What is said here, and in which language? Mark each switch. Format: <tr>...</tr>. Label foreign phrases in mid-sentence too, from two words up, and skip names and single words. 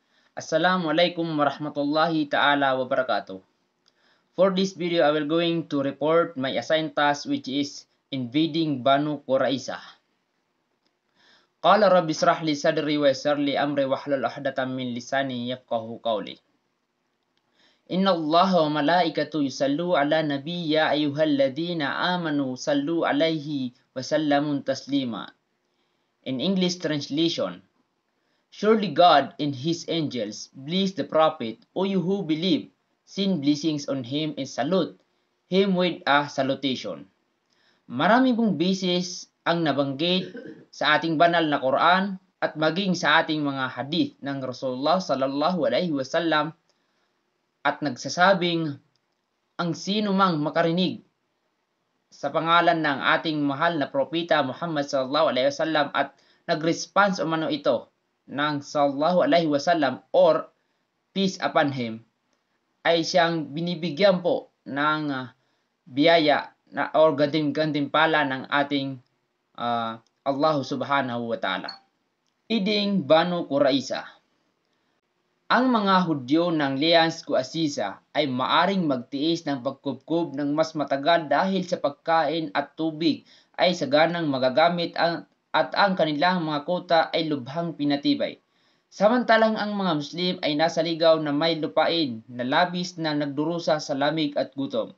<ar>السلام عليكم ورحمة الله تعالى وبركاته.</ar> <en>For this video, I will going to report my assigned task which is invading Banu Quraiza.</en> <ar>قال رب اشرح لي صدري ويسر لي أمري واحلل عقدة من لساني يفقهوا قولي. إن الله وملائكته يصلون على النبي يا أيها الذين آمنوا صلوا عليه وسلموا تسليما.</ar> <en>In English translation, surely God and His angels bless the Prophet, O you who believe, send blessings on him and salute him with a salutation.</en> <tl>Marami pong beses ang nabanggit sa ating banal na Quran at maging sa ating mga hadith ng Rasulullah</tl> <ar>صلى الله عليه وسلم</ar> <tl>at nagsasabing ang sino mang makarinig sa pangalan ng ating mahal na propeta Muhammad</tl> <ar>صلى الله عليه وسلم</ar> <tl>at nag-response umano ito ng</tl> <ar>صلى الله عليه وسلم</ar> <tl>or</tl> <en>peace upon him,</en> <tl>ay siyang binibigyan po ng biyaya na or gantimpala ng ating Allah</tl> <ar>سبحانه وتعالى.</ar> <en>Leading Banu Quraiza.</en> <tl>Ang mga Hudyo ng Lians Quraiza ay maaring magtiis ng pagkubkob ng mas matagal dahil sa pagkain at tubig ay saganang magagamit at ang kanilang mga kota ay lubhang pinatibay. Samantalang ang mga Muslim ay nasa ligaw na may lupain na labis na nagdurusa sa lamig at gutom.</tl>